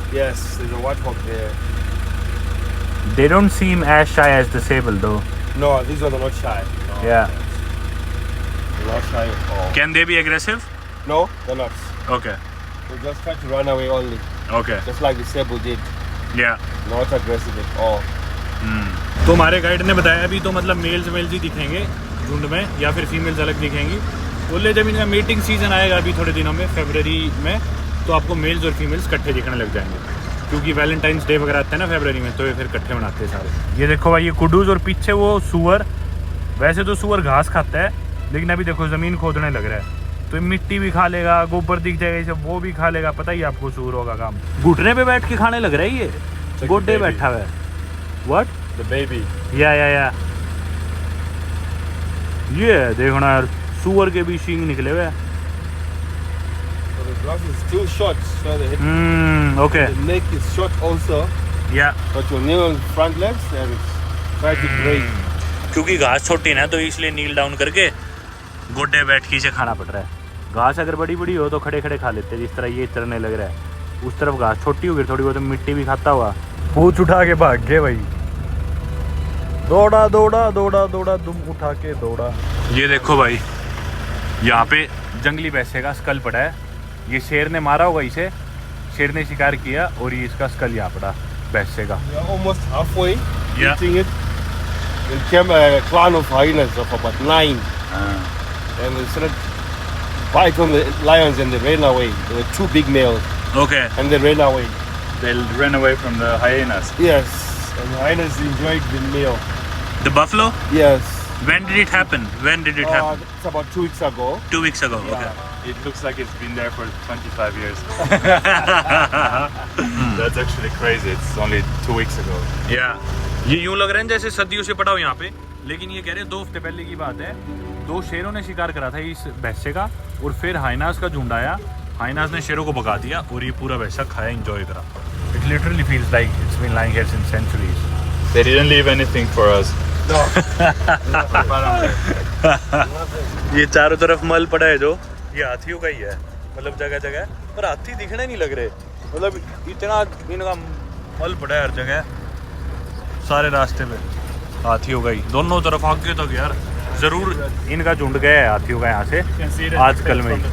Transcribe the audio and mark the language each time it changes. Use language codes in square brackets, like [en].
[en] Yes, there's a white hawk there. They don't seem as shy as the sable though. No, these ones are not shy. No, Yeah. they're not shy at all. Can they be aggressive? No, they're not. Okay. They just try to run away only, Okay. just like the Sable did. Yeah. Not aggressive at all. [hi] तो हमारे guide ने बताया अभी तो मतलब mails ही दिखेंगे झुंड में, या फिर फीमेल्स अलग दिखेंगी. बोले जब इनका मीटिंग सीजन आएगा अभी थोड़े दिनों में, फरवरी में, तो आपको मेल्स और फीमेल्स इकट्ठे दिखने लग जाएंगे. क्योंकि वैलेंटाइंस डे वगैरह आता है ना फरवरी में, तो ये फिर इकट्ठे मनाते हैं सारे. ये देखो भाई ये कुडूज और पीछे वो सुअर. वैसे तो सुअर घास खाता है, लेकिन अभी देखो ज़मीन खोदने लग रहा है. तो मिट्टी भी खा लेगा, गोबर दिख जाएगा इसे, वो भी खा लेगा. पता ही आपको सुअर होगा काम. घुटने पे बैठ के खाने लग रहा है ये. गोड्डे [en] baby. [hi] बैठा हुआ है. [en] What? The baby. [hi] या ये देखना यार, सुअर के भी सींग निकले हुए. [en] So the grass is still short, so okay. the neck is short also, या but your knee on front legs and it's try to graze. [hi] क्योंकि घास छोटी ना, तो इसलिए नील डाउन करके गोड्डे बैठ के इसे खाना पड़ रहा है. घास अगर बड़ी बड़ी हो तो खड़े खड़े खा लेते हैं, जिस तरह ये चरने लग रहा है. उस तरफ घास छोटी होगी थोड़ी बहुत, मिट्टी भी खाता हुआ. पूछ उठा के भाग गए भाई. दौड़ा दौड़ा दौड़ा दौड़ा दुम उठा के दौड़ा. ये देखो भाई, यहाँ पे जंगली भैंसे का स्कल पड़ा है. ये शेर ने मारा होगा इसे, शेर ने शिकार किया और ये इसका स्कल यहाँ पड़ा भैंसे का. [en] We are almost halfway Yeah. eating it. Then came a clan of hyenas of about 9, and they started bite on the lions and they ran away. There were 2 big males okay. and they ran away. They ran away from the hyenas. Yes, and the hyenas enjoyed the meal. The buffalo? Yes. When did it happen? When did it happen? It's about 2 weeks ago. 2 weeks ago. Yeah. Okay. It looks like it's been there for 25 years. That's actually crazy. It's only 2 weeks ago. Yeah. [hi] ये यूं लग रहा है जैसे सदियों से पड़ा हो यहाँ पे, लेकिन ये कह रहे हैं 2 हफ्ते पहले की बात है. 2 शेरों ने शिकार करा था इस भैंसे का, और फिर हाइनास का झुंड आया. हाइनास ने शेरों को भगा दिया और ये पूरा भैंसा खाया, एंजॉय करा. [en] It literally feels like it's been lying here since centuries. They didn't leave anything for us. No. [hi] ये चारों तरफ मल पड़ा है जो, ये हाथियों का ही है. मतलब जगह जगह, पर हाथी दिखने नहीं लग रहे. मतलब इतना इनका मल पड़ा है हर जगह, सारे रास्ते पे हाथियों का ही. दोनों तरफ आगे तक यार जरूर इनका झुंड गया है हाथियों का यहाँ से आजकल में.